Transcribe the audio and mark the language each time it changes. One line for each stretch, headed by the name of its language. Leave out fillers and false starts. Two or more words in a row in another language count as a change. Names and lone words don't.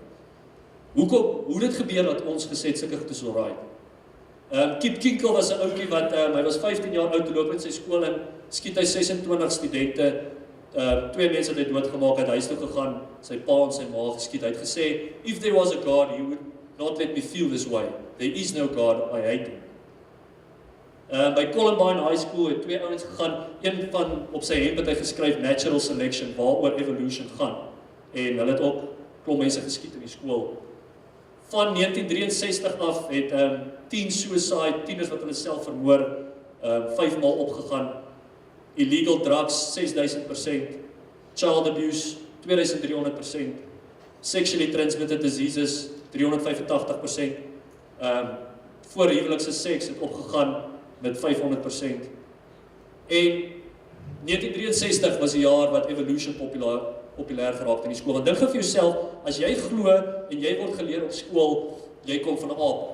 Afrikaans: Hoe dit gebeur dat ons gesê het sulke goed is alright? Kip Kinkel was 'n ouetjie wat hy was 15 jaar oud, toe loop met sy skool en skiet hy 26 studente. 2 mense het hy doodgemaak, het huis toe gegaan, sy pa en sy ma geskiet. Hy het gesê,
English: if there was a God, he would not let me feel this way. There is no God, I hate him.
Afrikaans: By Columbine High School het 2 ouens gegaan, een van op sy hemp het hy geskryf natural selection, waaroor evolution gaan. En hulle het ook klomp mense geskiet in die skool. Van 1963 af het 10 suicide, tieners wat hulle self vermoor, 5 maal opgegaan.
English: Illegal drugs,
Afrikaans: 6000%,
English: child abuse, 2300%, sexually transmitted diseases,
Afrikaans: 385%, voorhuwelikse seks het opgegaan met 500%. En 1963 was die jaar wat evolution populêr geraak in die skool. Want dink vir jouself, as jy glo en jy word geleer op skool, jy kom van 'n aap af.